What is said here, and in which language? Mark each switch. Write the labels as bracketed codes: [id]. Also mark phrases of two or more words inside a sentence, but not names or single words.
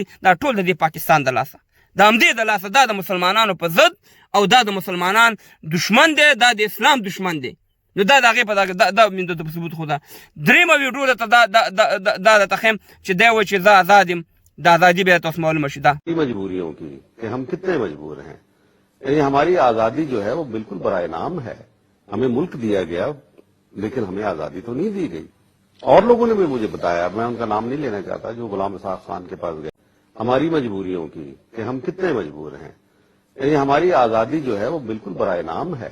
[ps] دا ټول د دې پاکستان د لاسه، د همدې د لاسه. دا د مسلمانانو په ضد او دا د مسلمانان دشمن دی، دا د اسلام دشمن دی. نو دا د هغې په دا د ثبوت خو ده. دریمه ویډیو درته دا درته ښیم چې دی وایي چې زه آزاد یم. د ازادي بیا تاسو معلومه شي. دا [ur] مجبوریوں کی کہ ہم کتنے مجبور ہیں. یعنی ہماری آزادی جو ہے وہ بالکل برائے نام ہے. ہمیں ملک دیا گیا لیکن ہمیں آزادی تو نہیں دی گئی. اور لوگوں نے بھی مجھے بتایا، میں ان کا نام نہیں لینا چاہتا، جو غلام اسحاق خان کے پاس گئے. ہماری مجبوریوں کی کہ ہم کتنے مجبور ہیں. یعنی ہماری آزادی جو ہے وہ بالکل برائے نام ہے.